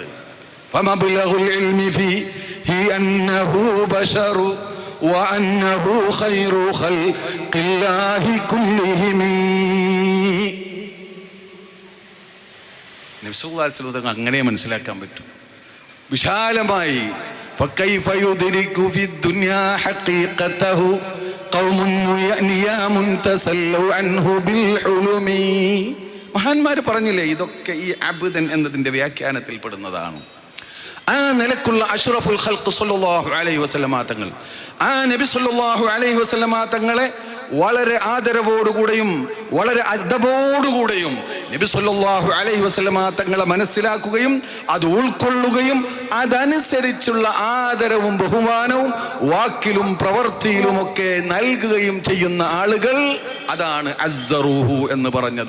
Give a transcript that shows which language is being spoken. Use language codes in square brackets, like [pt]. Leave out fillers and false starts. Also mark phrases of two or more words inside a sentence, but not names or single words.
[ar] فمبلغ العلم فيه أنه بشر وأنه خير خلق الله كلهم. [ml] നബി [ar] صلى الله عليه وسلم [ml] അങ്ങനെ മനസ്സിലാക്കാൻ പറ്റും വിശാലമായി. [ar] فكيف يدرك في الدنيا حقيقته قوم يأنيام تسلوا عنه بالحلم. [ml] മഹാന്മാര് പറഞ്ഞില്ലേ, ഇതൊക്കെ ഈ അബ്ദൻ എന്നതിന്റെ വ്യാഖ്യാനത്തിൽ പെടുന്നതാണ്. ആ നിലക്കുള്ള [ar] أشرف الخلق صلى الله عليه وسلم [ml] തങ്ങൾ, ആ നബി [ar] صلى الله عليه وسلم [ml] തങ്ങളെ വളരെ ആദരവോടുകൂടെയും വളരെ അദബോടുകൂടെയും നബി [ar] صلى الله عليه وسلم [ml] തങ്ങളെ മനസ്സിലാക്കുകയും അത് ഉൾക്കൊള്ളുകയും അതനുസരിച്ചുള്ള ആദരവും ബഹുമാനവും വാക്കിലും പ്രവൃത്തിയിലുമൊക്കെ നൽകുകയും ചെയ്യുന്ന ആളുകൾ, അതാണ് അസ്സറൂഹു എന്ന് പറഞ്ഞത്.